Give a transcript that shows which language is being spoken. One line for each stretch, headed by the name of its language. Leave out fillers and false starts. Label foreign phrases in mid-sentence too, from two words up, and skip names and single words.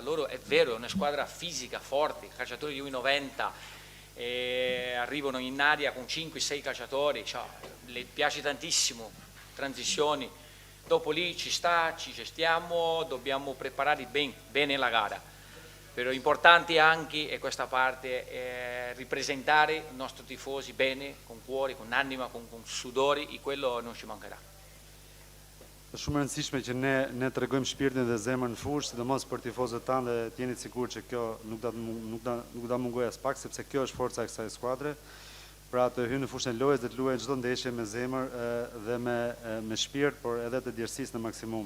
Italian: Loro è vero, è una squadra fisica, forte, calciatori di 1,90, arrivano in area con 5-6 calciatori, le piace tantissimo, transizioni, dopo lì ci gestiamo, dobbiamo preparare bene la gara, però importante anche è questa parte, ripresentare i nostri tifosi bene, con cuore, con anima, con sudori, e quello non ci mancherà.
Albanian: Është shumë e rëndësishme që ne tregojmë shpirtin dhe zemrën në fushë, sidomos për tifozët tanë, dhe t'jeni të sigurt që kjo nuk do mungoj as pak, sepse kjo është forca e kësaj skuadre. Pra të hyjnë në fushën e lojës dhe të luajnë çdo ndeshje me zemër dhe me shpirt, por edhe të djersisë në maksimum.